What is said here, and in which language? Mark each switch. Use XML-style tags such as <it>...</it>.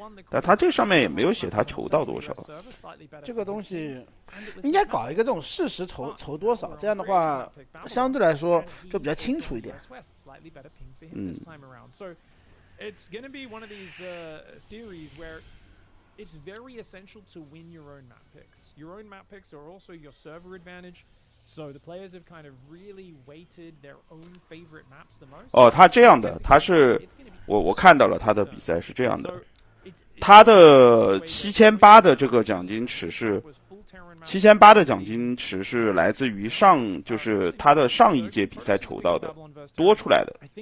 <zh>但他这上面也没有写他筹到多少。这个东西应该搞一个这种事实筹多少，这样的话相对来说就比较清楚一点。</zh> <en>It's going to be one of these series where it's very essential to win your own map picks. Your own map picks are also your server advantage. So the players have kind of really weighted their own favorite maps the most.</en> <zh>哦，他这样的，他是我看到了他的比赛是这样的，他的7800的这个奖金池是7800的奖金池是来自于就是他的上一届比赛筹到的多出来的，</zh>